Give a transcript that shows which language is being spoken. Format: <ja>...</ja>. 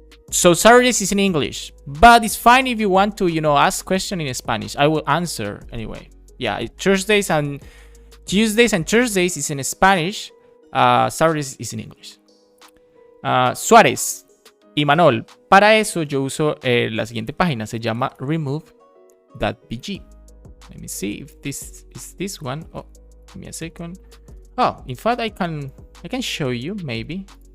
<en>So Saturdays is in English, but it's fine if you want to, ask question in Spanish. I will answer anyway. Yeah, Tuesdays and Thursdays is in Spanish. Saturdays is in English.</en> <es>Suárez y Manol, para eso yo uso la siguiente página, se llama remove.bg.</es> <en>Let me see if this is this one. Oh, give me a second. Oh, in fact, I can show you maybe.</en>